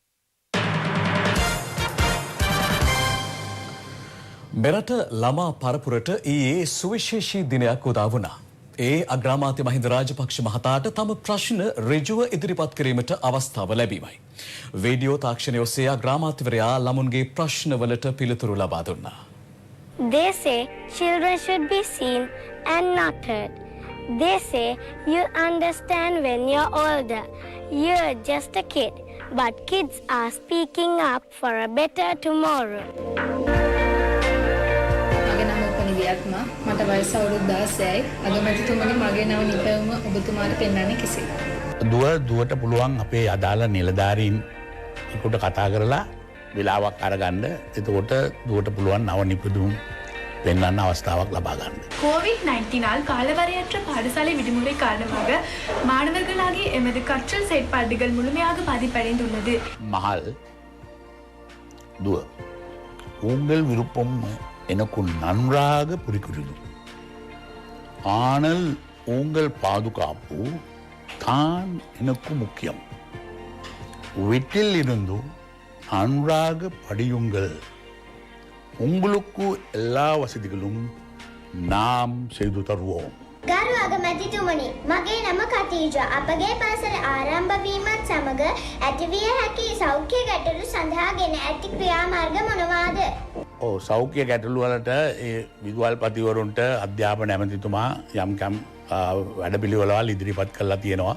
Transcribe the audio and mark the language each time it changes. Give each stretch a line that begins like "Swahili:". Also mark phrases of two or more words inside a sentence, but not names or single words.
Sinhala: මෙරට ළමා පරපුරට ඊයේ සුවිශේෂී දිනයක් උදා වුණා. ඒ අග්‍රාමාත්‍ය මහින්ද රාජපක්ෂ මහතාට තම ප්‍රශ්න ඍජුව ඉදිරිපත් කිරීමට අවස්ථාව ලැබීමයි. වීඩියෝ තාක්ෂණය ඔස්සේ අග්‍රාමාත්‍යවරයා ළමුන්ගේ ප්‍රශ්නවලට පිළිතුරු ලබා දුන්නා.
English: They say children should be seen and not heard. They say you'll understand when you're older. You're just a kid, but kids are speaking up for a better tomorrow.
Sinhala: මට වයස අවුරුදු 16යි. අගමැතිතුමනි මගේ නම නිපැවුම ඔබතුමාට පෙන්වන්නේ කෙසේ? දුවට පුළුවන් අපේ අදාළ නිලධාරීන් එකට කතා කරලා වෙලාවක් අරගන්න. එතකොට දුවට පුළුවන් නව නිපදවුම් පෙන්වන්න අවස්ථාවක් ලබා ගන්න.
Tamil: கோவிட்-19 காலவரையற்ற பாடசாலை விடுமுறை காரணமாக மாணவர்களாகிய எமது கற்றல் செயற்பாடுகள் முழுமையாக பாதிப்படைந்துள்ளது. மகள் துவ உங்கள் விருப்பம் எனக்கு நன்றாக புரிகிறது. ஆனால் உங்கள் பாதுகாப்பு தான் எனக்கு முக்கியம். வீட்டில் இருந்து நன்றாக படியுங்கள். உங்களுக்கு எல்லா வசதிகளும் நாம் செய்து தருவோம்.
Sinhala: ගරු අගමැතිතුමනි, මගේ නම කතීජ. අපගේ පාසල ආරම්භ වීමත් සමග ඇතිවිය හැකි සෞඛ්‍ය ගැටලු සඳහා ගෙන ඇති ක්‍රියාමාර්ග මොනවාද? සෞඛ්‍ය ගැටලු වලට ඒ විදුහල්පතිවරුන්ට අධ්‍යාපන ඇමතිතුමා යම් වැඩපිළිවෙළවල් ඉදිරිපත් කරලා තියෙනවා.